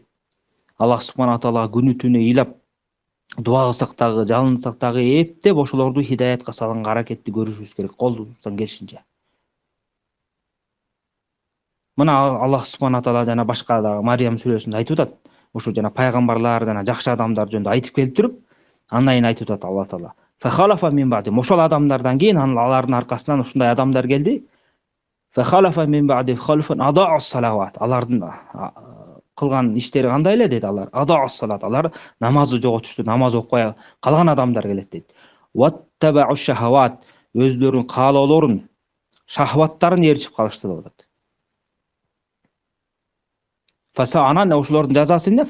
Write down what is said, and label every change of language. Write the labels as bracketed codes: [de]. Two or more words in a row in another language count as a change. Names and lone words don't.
[ky] Аллах субхана таалага күнү түнү ыйлап дуа кылсак дагы, жалынсак дагы эптеп ошолорду хидаятка салганга аракетти көрүшүбүз керек, колубуздан келишинче. Мына Аллах субхана таала жана башка дагы Мариям сүрөсүндө айтып атат. Ошо жана пайгамбарлар жана жакшы адамдар жөнүндө айтып келип туруп, андан кийин айтып атат Алла Таала. [ar] فخلف من بعدهم. [ky] Ошол адамдардан кийин алардын аркасынан ушундай адамдар келди. [ar] فخلف من بعد خلف أضاعوا الصلوات. [ky] Алардын кылган иштери кандай эле деди алар. [ar] أضاعوا الصلاة. [ky] Алар намазды жоготушту, намаз окуй калган адамдар келет дейт. [ar] واتبعوا الشهوات. [ky] Өзлөрүнүн каалоолорун, шахваттарын ээрчип калышты деп атат. Анан ошолордун жазасы эмне?